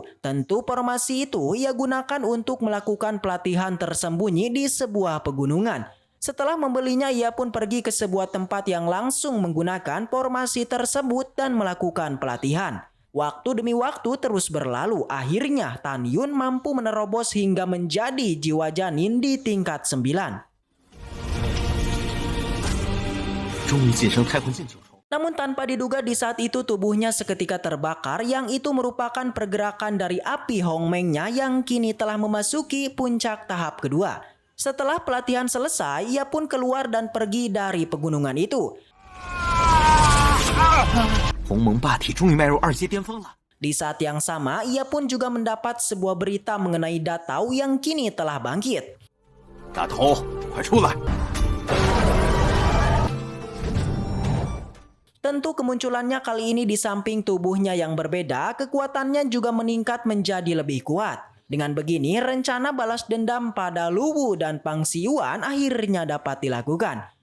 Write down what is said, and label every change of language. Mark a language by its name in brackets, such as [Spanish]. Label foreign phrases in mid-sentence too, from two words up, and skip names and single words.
[Indonesian] Tentu formasi itu ia gunakan untuk melakukan pelatihan tersembunyi di sebuah pegunungan. Setelah membelinya ia pun pergi ke sebuah tempat yang langsung menggunakan formasi tersebut dan melakukan pelatihan. Waktu demi waktu terus berlalu, akhirnya Tan Yun mampu menerobos hingga menjadi jiwa janin di tingkat 9. [Chinese] 终于晋升太空剑九重。 [Indonesian] Namun tanpa diduga di saat itu tubuhnya seketika terbakar, yang itu merupakan pergerakan dari api Hongmengnya yang kini telah memasuki puncak tahap kedua. Setelah pelatihan selesai, ia pun keluar dan pergi dari pegunungan itu. [Chinese] 鸿蒙霸体终于迈入2阶巅峰了。 [Indonesian] Di saat yang sama, ia pun juga mendapat sebuah berita mengenai Datao yang kini telah bangkit. [Chinese] 大头，快出来！ [Indonesian] Tentu kemunculannya kali ini di samping tubuhnya yang berbeda, kekuatannya juga meningkat menjadi lebih kuat. Dengan begini, rencana balas dendam pada Lu Wu dan Pang Xiyuan akhirnya dapat dilakukan.